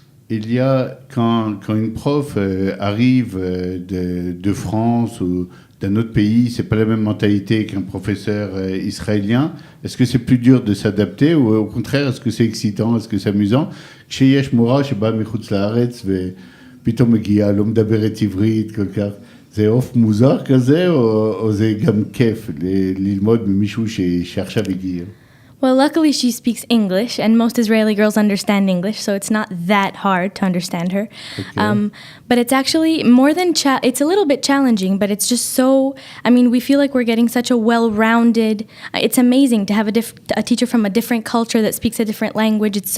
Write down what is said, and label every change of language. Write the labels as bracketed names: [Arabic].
[French] Elia, quand une prof arrive de France ou d'un autre pays, c'est pas la même mentalité qu'un professeur israélien. Est-ce que c'est plus dur de s'adapter ou au contraire, est-ce que c'est excitant, est-ce que c'est amusant? [Hebrew] כשיש מורה שבא מחוץ לארץ ופתאום מגיע, לא מדברת עברית כל כך, זה עוף מוזר כזה או זה גם כיף ללמוד ממישהו שעכשיו הגיע? [English] Well, luckily she speaks English, and most Israeli girls understand English, so it's not that hard to understand her. Okay. But it's actually more than it's a little bit challenging, but it's just so. I mean, we feel like we're getting such a well-rounded. It's amazing to have a teacher from a different culture that speaks a different language.